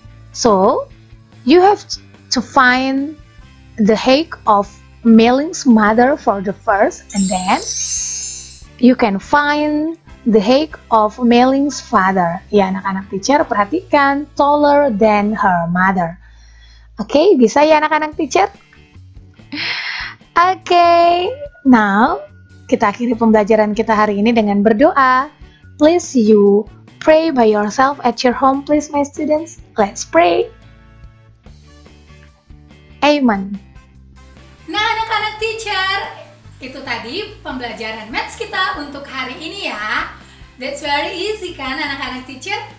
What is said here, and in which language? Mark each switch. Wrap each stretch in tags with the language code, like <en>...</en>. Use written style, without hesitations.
<en>So, you have to find the height of Mei Ling's mother for the first, and then you can find the height of Mei Ling's father.</en> <id>Ya anak-anak teacher, perhatikan</id> <en>taller than her mother.</en> <id>Oke, bisa ya anak-anak teacher? Oke, now kita akhiri pembelajaran kita hari ini dengan berdoa.</id> <en>Please you pray by yourself at your home, please my students. Let's pray. Amen.</en> <id>Nah anak-anak teacher, itu tadi pembelajaran maths kita untuk hari ini ya.</id> <en>That's very easy</en> <id>kan anak-anak</id> <en>teacher?</en>